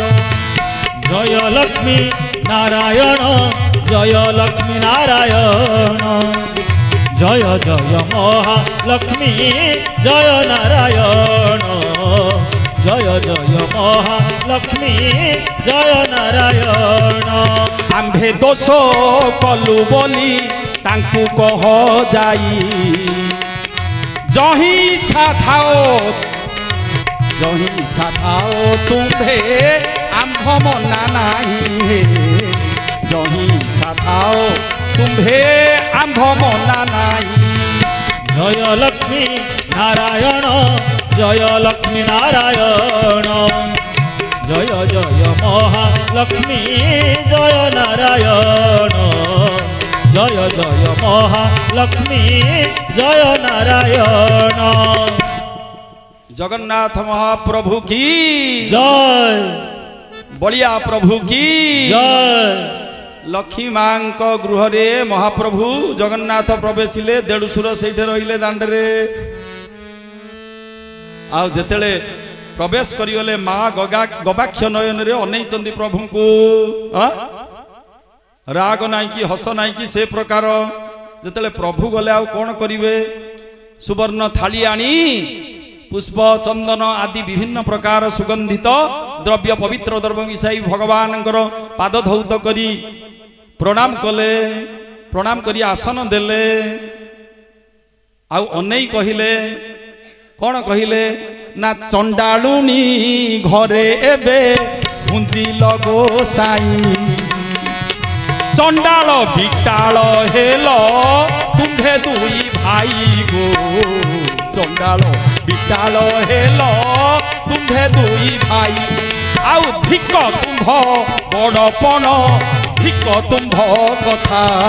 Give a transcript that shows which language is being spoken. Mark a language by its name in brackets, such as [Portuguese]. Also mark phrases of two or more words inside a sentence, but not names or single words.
[Hindi] जय लक्ष्मी नारायण जय लक्ष्मी नारायण जय जय महालक्ष्मी जय नारायण जय जय महालक्ष्मी जय नारायण। [Odia] ଆମ୍ଭେ ଦୋଷ କଲୁ ବୋଲି ତାଙ୍କୁ କହ ଯାଇ ଯହି ଇଚ୍ଛା ଥାଅ ତୁମ୍ଭେ ଆମ୍ଭ ମନା ନାହିଁ ଯହି ଇଚ୍ଛା ଥାଅ ତୁମ୍ଭେ ଆମ୍ଭ ମନା ନାହିଁ। [Hindi] जय लक्ष्मी नारायण जय लक्ष्मी नारायण जय जय महालक्ष्मी जय नारायण जय जय महालक्ष्मी जय नारायण। जगन्नाथ महाप्रभु की जय बलिया प्रभु की जय। [Odia] ଲକ୍ଷ୍ମୀ ମାଁ ଗୃହ ରେ ମହାପ୍ରଭୁ ଜଗନ୍ନାଥ ପ୍ରବେଶିଲେ ଦେଢ଼ସୁର ସେ ରହିଲେ ଦାଣ୍ଡରେ ଆଉ ଯେତେଲେ ପ୍ରବେଶ କରିଗଲେ ମାଁ ଗବାକ୍ଷ ନୟନ ରେ ଅନୈଚନ୍ଦୀ ପ୍ରଭୁ କୋ ରାଗ ନାଇ କି ହସ ନାଇ କି ସେ ପ୍ରକାର ଯେତେଲେ ପ୍ରଭୁ ଗଲେ ଆଉ କଉଣ କରିବେ ସୁବର୍ଣ୍ଣ ଥାଳି ଆଣି ପୁଷ୍ପ ଚନ୍ଦନ ଆଦି ବିଭିନ୍ନ ପ୍ରକାର ସୁଗନ୍ଧିତ ଦ୍ରବ୍ୟ ପବିତ୍ର ଦ୍ରବ୍ୟ ମିଶାଇ ଭଗବାନ ପାଦ ଧଉତ କରି ପ୍ରଣାମ କଲେ ପ୍ରଣାମ କରି ଆସନ ଦେଲେ ଆଉ ଅନୈ କହିଲେ କଉଣ କହିଲେ ନା ଚଣ୍ଡାଳୁଣୀ ଘରେ ଏବେ ଭୁଞ୍ଜି ଲଗୋ ସାଇ ଚଣ୍ଡାଳ ବିଟାଳ ହେଲୋ ତୁମ୍ଭେ ଦୁଇ ଭାଇ ଗୋ ଚଣ୍ଡାଳ ବିଟାଳ ହେଲୋ ତୁମ୍ଭେ ଦୁଇ ଭାଇ ଆଉ ଧିକ ତୁମ୍ଭ ବଡ଼ପଣ ଧିକ ତୁମ୍ଭ କଥା